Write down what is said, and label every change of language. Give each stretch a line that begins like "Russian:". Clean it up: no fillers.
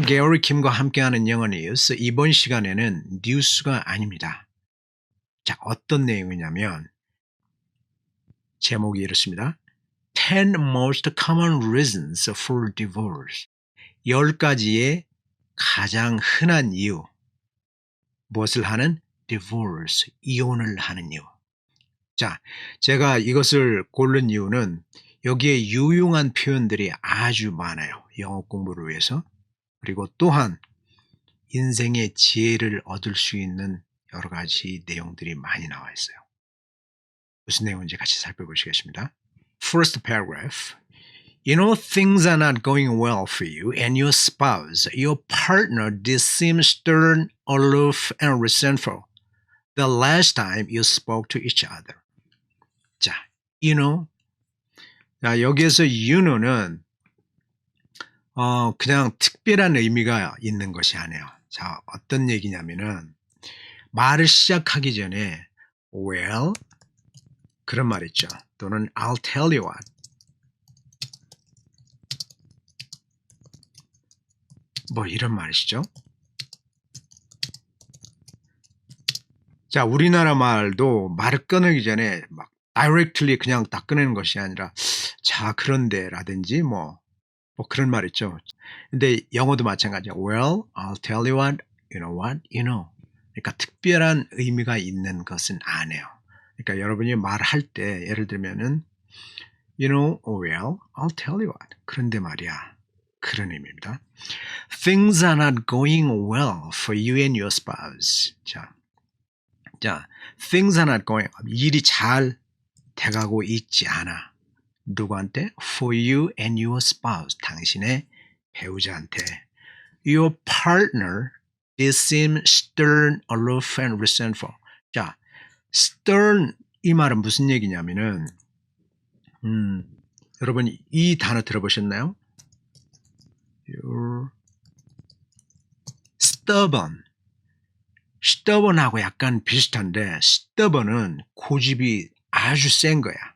Korean: 게오리 킴과 함께하는 영어 뉴스. 이번 시간에는 뉴스가 아닙니다. 자, 어떤 내용이냐면 제목이 이렇습니다.
English: 10 most common reasons for divorce.
Korean: 10가지의 가장 흔한 이유. 무엇을 하는? divorce, 이혼을 하는 이유. 자, 제가 이것을 고른 이유는 여기에 유용한 표현들이 아주 많아요. 영어 공부를 위해서. 그리고 또한 인생의 지혜를 얻을 수 있는 여러 가지 내용들이 많이 나와 있어요. 무슨 내용인지 같이 살펴보시겠습니다.
English: First paragraph. You know things are not going well for you and your spouse, your partner did seem stern, aloof, and resentful the last time you spoke to each other. 자, you know.
Korean: 자, 여기에서 you know는 그냥 특별한 의미가 있는 것이 아니에요. 자, 어떤 얘기냐면은 말을 시작하기 전에 well 그런 말 있죠.
English: 또는 I'll tell you what.
Korean: 뭐 이런 말이시죠. 자, 우리나라 말도 말을 꺼내기 전에 막 directly 그냥 딱 꺼내는 것이 아니라 자, 그런데 라든지 뭐 그런 말 있죠. 근데 영어도 마찬가지야.
English: Well, I'll tell you what, you know what, you know.
Korean: 그러니까 특별한 의미가 있는 것은 아니에요. 그러니까 여러분이 말할 때 예를 들면은
English: you know, well, I'll tell you what.
Korean: 그런데 말이야. 그런 의미입니다.
English: Things are not going well for you and your spouse. 자, things are not going.
Korean: 일이 잘 돼가고 있지 않아. 누구한테?
English: For you and your spouse.
Korean: 당신의 배우자한테.
English: Your partner is seem stern, aloof, and resentful.
Korean: 자, stern 이 말은 무슨 얘기냐면은 여러분 이 단어 들어보셨나요?
English: You're stubborn
Korean: 하고 약간 비슷한데 stubborn은 고집이 아주 센 거야.